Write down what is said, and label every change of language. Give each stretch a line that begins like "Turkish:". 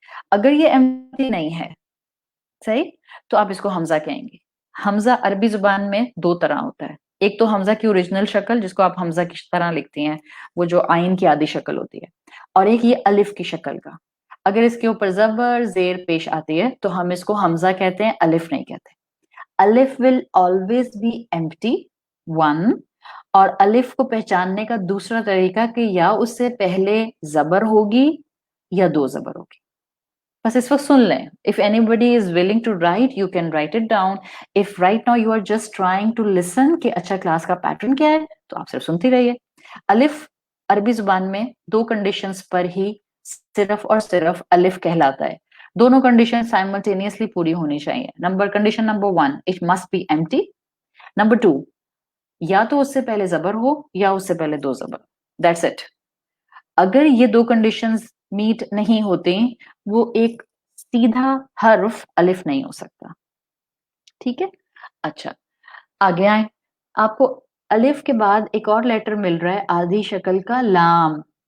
Urdu: اگر یہ empty نہیں ہے صحیح تو آپ اس کو حمزہ کہیں گے. حمزہ عربی زبان میں 2 طرح ہوتا ہے. ایک تو حمزہ کی اوریجنل شکل جس کو آپ حمزہ کی طرح لکھتی ہیں، وہ جو آئین کی آدھی شکل ہوتی ہے، اور ایک یہ الف کی شکل کا. اگر اس کے اوپر زبر زیر پیش آتی ہے تو ہم اس کو حمزہ کہتے ہیں، الف نہیں کہتے.
English: الف will always be empty, 1.
Urdu: اور الف کو پہچاننے کا دوسرا طریقہ کہ یا اس سے پہلے زبر ہوگی یا 2 زبر ہوگی. بس اس وقت سن لیں.
English: If anybody is willing to write, you can write it down. If right now you are just trying to listen
Urdu: کہ اچھا کلاس کا پیٹرن کیا ہے تو آپ صرف سنتی رہیے. الف عربی زبان میں 2 کنڈیشنز پر ہی صرف اور صرف الف کہلاتا ہے. دونوں کنڈیشن سائملٹینیسلی پوری ہونی چاہیے. Condition number 1
English: it must be empty.
Urdu: Number 2 یا تو اس سے پہلے زبر ہو یا اس سے پہلے 2 زبر.
English: That's it.
Urdu: اگر یہ 2 کنڈیشنز میٹ نہیں ہوتے وہ ایک سیدھا حرف الف نہیں ہو سکتا. ٹھیک ہے. اچھا آگے آئیں. آپ کو الف کے بعد ایک اور لیٹر مل رہا ہے آدھی شکل کا لام.